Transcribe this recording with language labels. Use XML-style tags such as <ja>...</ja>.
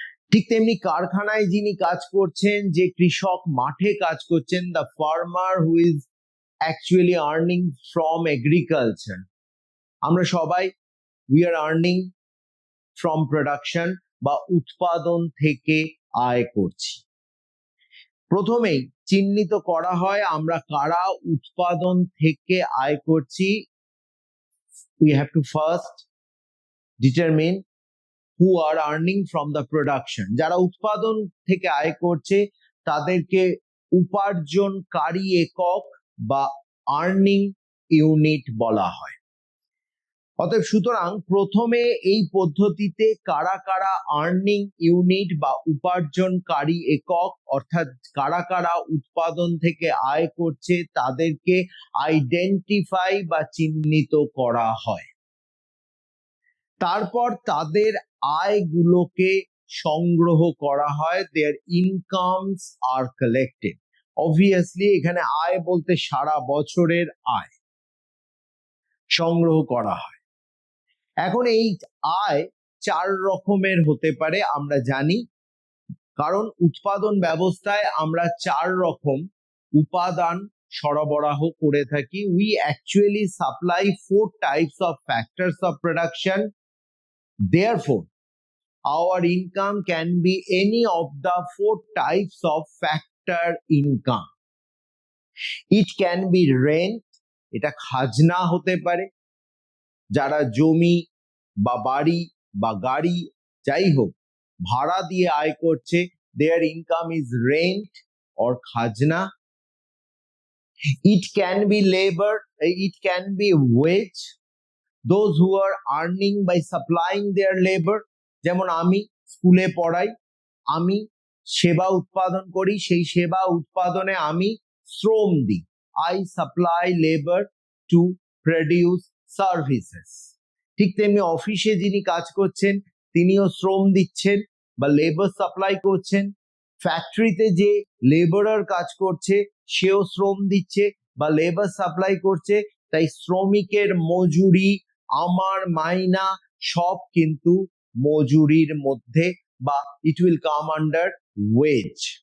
<bn>ঠিক তেমনি কারখানায় যিনি কাজ করছেন, যে কৃষক মাঠে কাজ করছেন,</bn> <en>the farmer who is actually earning from agriculture,</en> <bn>আমরা সবাই</bn> <en>we are earning from production</en> <bn>বা উৎপাদন থেকে আয় করছি। প্রথমেই চিহ্নিত করা হয় আমরা কারা উৎপাদন থেকে আয় করছি।</bn> <en>We have to first determine who are earning from the production.</en> <bn>যারা উৎপাদন থেকে আয় করছে তাদেরকে উপার্জনকারী একক বা আর্নিং ইউনিট বলা হয়। অতএব সুতরাং প্রথমে এই পদ্ধতিতে কারা কারা আর্নিং ইউনিট বা উপার্জনকারী একক, অর্থাৎ কারা কারা উৎপাদন থেকে আয় করছে, তাদেরকে আইডেন্টিফাই বা চিহ্নিত করা হয়। তারপর তাদের আয়গুলোকে সংগ্রহ করা হয়,</bn> <en>Their incomes are collected.</en> <bn>অবভিয়াসলি এখানে আয় বলতে সারা বছরের আয় সংগ্রহ করা হয়। এখন এই আয় চার রকমের হতে পারে আমরা জানি, কারণ উৎপাদন ব্যবস্থায় আমরা চার রকম উপাদান সরবরাহ করে থাকি।</bn> <en>We actually supply 4 types of factors of production. Therefore, our income can be any of the 4 types of factor income. It can be rent,</en> <bn>এটা খাজনা হতে পারে, যারা জমি বা বাড়ি বা গাড়ি যাই হোক ভাড়া দিয়ে আয় করছে,</bn> <en>their income is rent or</en> <bn>খাজনা.</bn> <en>It can be labor, it can be wage, those who are earning by supplying their labor.</en> <bn>যেমন আমি স্কুলে পড়াই, আমি সেবা উৎপাদন করি, সেই সেবা উৎপাদনে আমি শ্রম দিই।</bn> <en>I supply labor to produce services.</en> <bn>ঠিক তেমনি অফিসে যিনি কাজ করছেন তিনিও শ্রম দিচ্ছেন বা লেবার সাপ্লাই করছেন। ফ্যাক্টরিতে যে লেবারার কাজ করছে সেও শ্রম দিচ্ছে বা লেবার সাপ্লাই করছে। তাই শ্রমিকের মজুরি, আমার মাইনা সব কিন্তু মজুরির মধ্যে বা</bn> <en>It will come under wage.</en>